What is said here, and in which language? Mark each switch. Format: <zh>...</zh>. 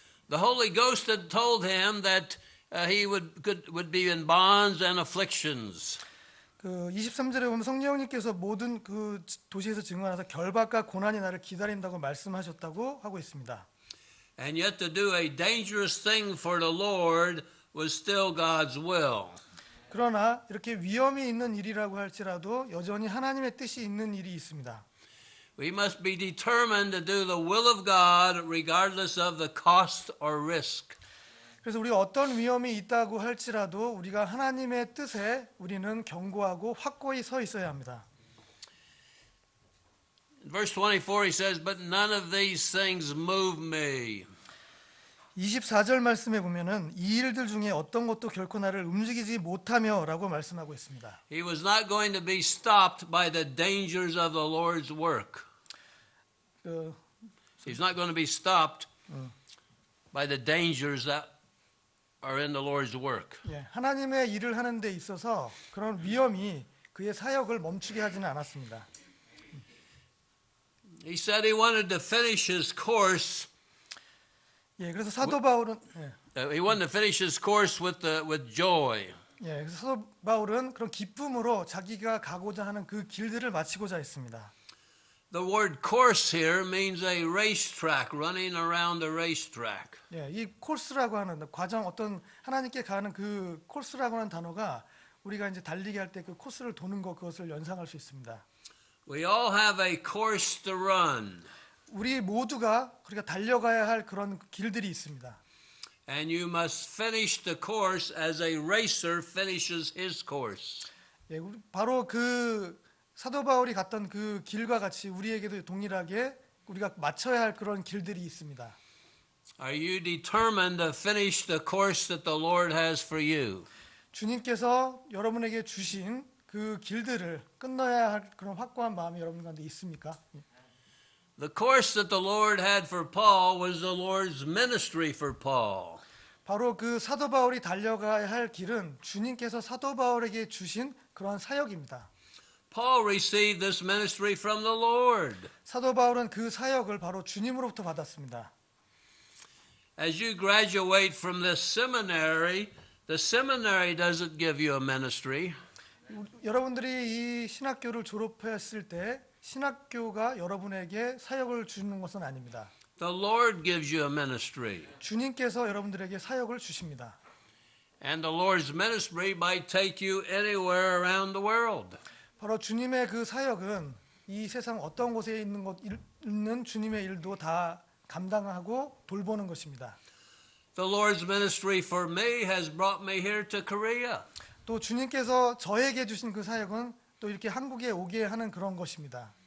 <en>The Holy Ghost had told him that he would be in bonds and afflictions.</en> <ko>그 23절에 보면 성령님께서 모든 그 도시에서 증언하사 결박과 고난이 나를 기다린다고 말씀하셨다고 하고 있습니다.</ko> <en>And yet to do a dangerous thing for the Lord was still God's will.</en> <ko>그러나 이렇게 위험이 있는 일이라고 할지라도 여전히 하나님의 뜻이 있는 일이 있습니다.</ko> <en>We must be determined to do the will of God regardless of the cost or risk.</en> <ko>그래서 우리가 어떤 위험이 있다고 할지라도 우리가 하나님의 뜻에 우리는 견고하고 확고히 서 있어야 합니다.</ko> <en>In verse 24 he says, But none of these things move me.</en> <ko>24절 말씀에 보면은 이 일들 중에 어떤 것도 결코 나를 움직이지 못하며라고 말씀하고 있습니다.</ko> <en>He was not going to be stopped by the dangers of the Lord's work. He's not going to be stopped by the dangers that are in the Lord's work.</en> <ko>예, 하나님의 일을 하는 데 있어서 그런 위험이 그의 사역을 멈추게 하지는 않았습니다.</ko> <en>He said he wanted to finish his course.</en> <ko>예, 그래서 사도 바울은</ko> <en>He wanted to finish his course with joy.</en> <ko>예, 그래서 사도 바울은 그런 기쁨으로 자기가 가고자 하는 그 길들을 마치고자 했습니다.</ko> <en>The word course here means a racetrack, running around a racetrack.</en> <ko>예, 이 코스라고 하는 과정 어떤 하나님께 가는 그 코스라고 하는 단어가 우리가 이제 달리기 할 때 그 코스를 도는 것 그것을 연상할 수 있습니다.</ko> <en>We all have a course to run.</en> <ko>우리 모두가 우리가 달려가야 할 그런 길들이 있습니다.</ko> <en>And you must finish the course as a racer finishes his course.</en> <ko>예, 바로 그 사도 바울이 갔던 그 길과 같이 우리에게도 동일하게 우리가 맞춰야 할 그런 길들이 있습니다.</ko> <en>Are you determined to finish the course that the Lord has for you?</en> <ko>주님께서 여러분에게 주신 그 길들을 끝내야 할 그런 확고한 마음이 여러분 가운데 있습니까?</ko> <en>The course that the Lord had for Paul was the Lord's ministry for Paul.</en> <ko>바로 그 사도 바울이 달려가야 할 길은 주님께서 사도 바울에게 주신 그런 사역입니다.</ko> <en>Paul received this ministry from the Lord.</en> <ko>사도 바울은 그 사역을 바로 주님으로부터 받았습니다.</ko> <en>As you graduate from this seminary, the seminary doesn't give you a ministry.</en> <ko>여러분들이 이 신학교를 졸업했을 때 신학교가 여러분에게 사역을 주는 것은 아닙니다.</ko> <en>The Lord gives you a ministry.</en> <ko>주님께서 여러분들에게 사역을 주십니다.</ko> <en>And the Lord's ministry might take you anywhere around the world.</en> <ko>바로 주님의 그 사역은 이 세상 어떤 곳에 있는 주님의 일도 다 감당하고 돌보는 것입니다.</ko> <en>The Lord's ministry for me has brought me here to Korea.</en> <ko>또 주님께서 저에게 주신 그 사역은 또 이렇게 한국에 오게 하는 그런 것입니다.</ko>